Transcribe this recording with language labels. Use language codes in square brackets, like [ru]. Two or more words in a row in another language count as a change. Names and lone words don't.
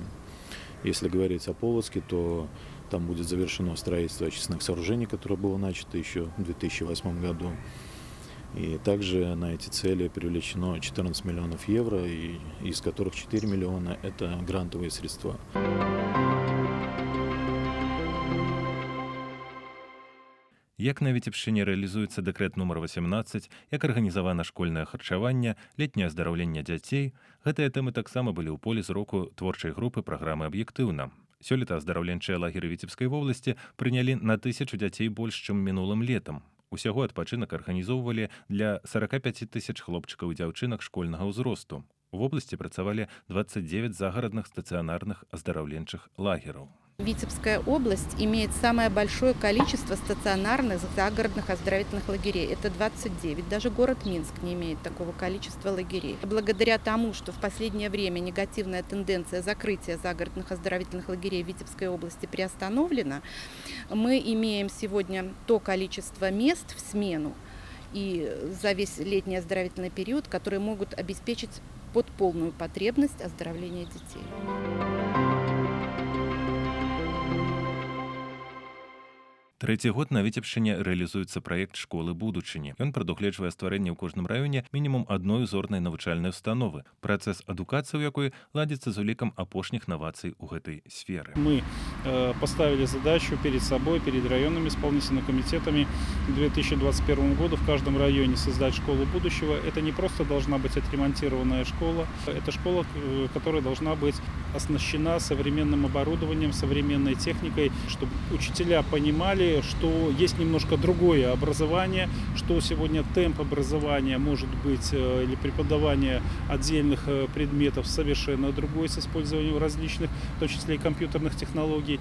[ru] Если говорить о Полоцке, то там будет завершено строительство очистных сооружений, которое было начато еще в 2008 году. И также на эти цели привлечено 14 миллионов евро, из которых 4 миллиона – это грантовые средства. [be] Як на Віцебшчыне рэалізуецца дэкрэт нумар 18, як арганізавана школьнае харчаванне, летняе аздараўленне дзяцей, гэтыя тэмы таксама былі ў полі зроку творчай групы праграмы «Аб'ектыўна». Сёлета аздараўленчыя лагеры Віцебскай вобласці прынялі на 1000 дзяцей больш, чым мінулым летам. Усяго адпачынак арганізоўвалі для 45 000 хлопчыкаў і дзяўчынак школьнага ўзросту. У вобласці працавалі 29 загарадных стацыянарных аздараўленчых лагераў. [ru] Витебская область имеет самое большое количество стационарных загородных оздоровительных лагерей. Это 29. Даже город Минск не имеет такого количества лагерей. Благодаря тому, что в последнее время негативная тенденция закрытия загородных оздоровительных лагерей в Витебской области приостановлена, мы имеем сегодня то количество мест в смену и за весь летний оздоровительный период, которые могут обеспечить под полную потребность оздоровления детей. [be] Трэці год на Віцебшчыне рэалізуецца праект школы будучыні. Ён прадугледжвае стварэнне ў кожным раёне мінімум адной узорнай навучальнай установы. Працэс адукацыі, у якой ладзіцца з улікам апошніх навацый у гэтай сферы. [ru] Мы поставили задачу перед собой, перед районными исполнительными комитетами к 2021 году в каждом районе создать школу будущего. Это не просто должна быть отремонтированная школа, это школа, которая должна быть оснащена современным оборудованием, современной техникой, чтобы учителя понимали, что есть немножко другое образование, что сегодня темп образования может быть или преподавание отдельных предметов совершенно другой с использованием различных, в том числе и компьютерных технологий.